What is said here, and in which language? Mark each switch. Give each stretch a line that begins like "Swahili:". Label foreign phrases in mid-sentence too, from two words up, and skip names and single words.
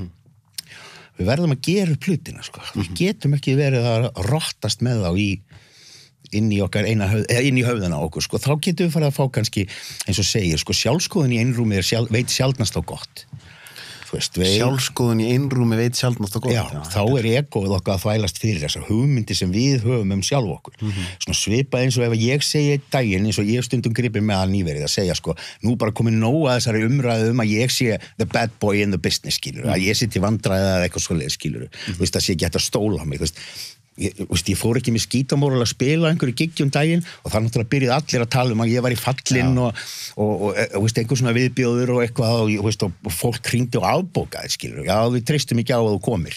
Icelandic: Við verðum að gera upp hlutina, Við getum ekki verið að rottast með þá inn í höfðana á okkur, þá getum við farið að fá kannski, eins og segir, sjálfskoðun í einrúmi veit sjaldnast á gott. Sjálfskoðun í einrúmi veit sjaldnast á gott. Já, þá er egóið okkar að þvælast fyrir þessar hugmyndir sem við höfum sjálf okkur. Svona svipað eins og ef ég segi daginn, eins og ég stundum gripið með að nýverið að segja, nú bara komið nóg að þessari umræðu að ég sé
English: the bad boy in the business,
Icelandic: að ég sitt í vandræði eða eitthvað svoleiðis, það sé ekki hægt að stóla mig, ég fór ekki með skítamóral að spila einhverju giggi daginn og það náttúrulega byrjuði allir að tala að ég var í fallinn og einhver svona viðbjóður og eitthvað og fólk hringdi og afbókaði, já, við treystum ekki á að þú komir.